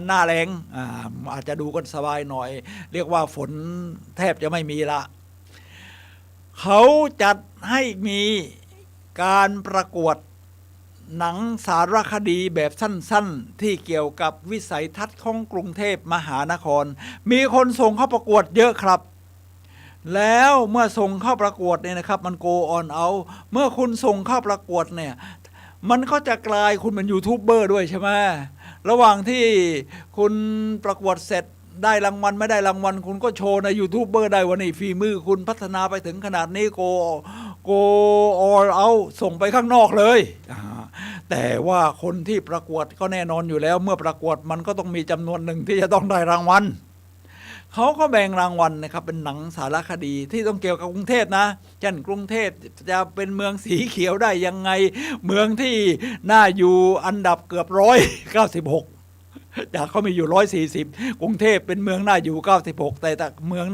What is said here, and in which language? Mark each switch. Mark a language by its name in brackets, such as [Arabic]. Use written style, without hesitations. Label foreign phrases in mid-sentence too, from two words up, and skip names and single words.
[Thai] หน้าแล้งอาจจะดูกันสบายหน่อยเรียกว่าฝนแทบจะไม่มีละเขาจัดให้มีการประกวดหนังสาร คดีแบบสั้นๆที่เกี่ยวกับวิสัยทัศน์ของกรุงเทพมหานครมีคนส่งเข้าประกวดเยอะครับแล้วเมื่อส่งเข้าประกวดเนี่ยนะครับมัน [English] go on out [Thai] เมื่อคุณส่งเข้าประกวดเนี่ยมันก็จะกลายคุณเป็นยูทูบเบอร์ด้วยใช่ไหมระหว่างที่คุณประกวดเสร็จได้รางวัลไม่ได้รางวัลคุณก็โชว์ในยูทูบเบอร์ได้ว่านี่ฝีมือคุณพัฒนาไปถึงขนาดนี้ [English] go all out [Thai] ส่งไปข้างนอกเลยแต่ว่าคนที่ประกวดก็แน่นอนอยู่แล้วเมื่อประกวดมันก็ต้องมีจำนวนหนึ่งที่จะต้องได้รางวัลเขาก็แบ่งรางวัลนะครับเป็นหนังสารคดีที่ต้องเกี่ยวกับกรุงเทพนะเช่นกรุงเทพจะเป็นเมืองสีเขียวได้ยังไงเมืองที่น่าอยู่อันดับเกือบ196จากเขามีอยู่140กรุงเทพเป็นเมืองน่าอยู่96แต่เมือง